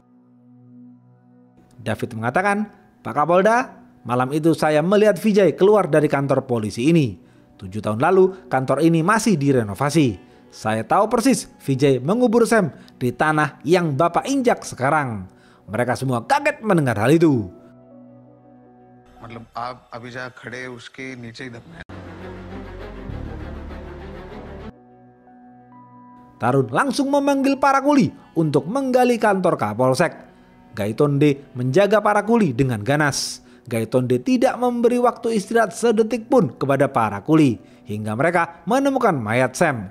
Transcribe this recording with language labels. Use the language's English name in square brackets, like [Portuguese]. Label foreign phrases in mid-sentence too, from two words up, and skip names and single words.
[Indonesian] David mengatakan, "Pak Kapolda, malam itu saya melihat Vijay keluar dari kantor polisi ini. 7 tahun lalu kantor ini masih direnovasi. Saya tahu persis Vijay mengubur Sam di tanah yang Bapak injak sekarang." Mereka semua kaget mendengar hal itu. [Hindi] मतलब आप अभी जहाँ खड़े उसके नीचे ही दफनाया। [Indonesian] Tarun langsung memanggil para kuli untuk menggali kantor Kapolsek. Gaitonde menjaga para kuli dengan ganas. Gaitonde tidak memberi waktu istirahat sedetik pun kepada para kuli hingga mereka menemukan mayat Sam.